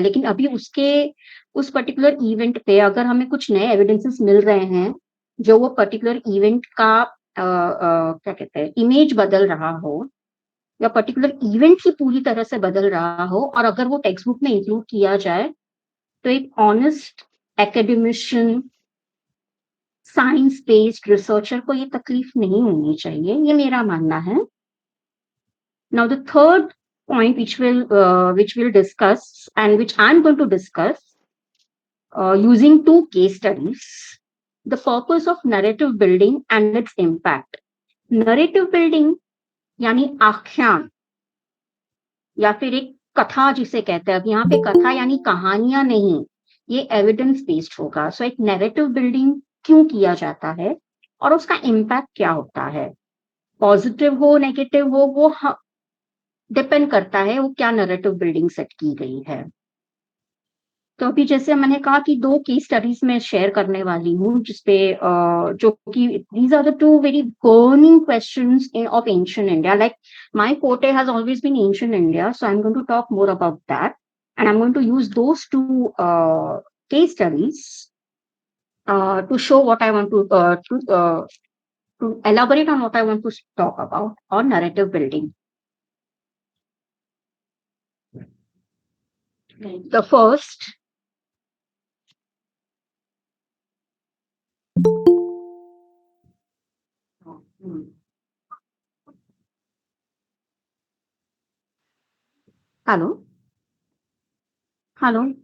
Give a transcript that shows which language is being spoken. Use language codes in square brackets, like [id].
[hi] लेकिन अभी उस पर्टिकुलर इवेंट पे अगर हमें कुछ नए एविडेंसेस मिल रहे हैं जो वो पर्टिकुलर इवेंट का क्या कहते हैं, इमेज बदल रहा हो या पर्टिकुलर इवेंट ही पूरी तरह से बदल रहा हो, और अगर वो टेक्स्ट बुक में इंक्लूड किया जाए, तो एक honest academician, science based researcher को ये तकलीफ नहीं होनी चाहिए, ये मेरा मानना है। [en] Now the third point which we'll discuss and which I'm going to discuss using two case studies, the purpose of narrative building and its impact. [hi] Narrative building यानी आख्यान या फिर एक कथा जिसे कहते हैं। अब यहाँ पे कथा यानी कहानियां नहीं, ये एविडेंस बेस्ड होगा। सो एक नैरेटिव बिल्डिंग क्यों किया जाता है और उसका इम्पैक्ट क्या होता है, पॉजिटिव हो नेगेटिव हो, वो डिपेंड करता है वो क्या नैरेटिव बिल्डिंग सेट की गई है। तो अभी जैसे मैंने कहा कि दो केस स्टडीज में शेयर करने वाली हूँ, जिसपे जो कि [en] These are the two very burning questions of ancient India. Like my forte has always been ancient India, so I'm going to talk more about that, and I'm going to use those two case studies to show what I want to elaborate on what I want to talk about on narrative building. The first, hello hello,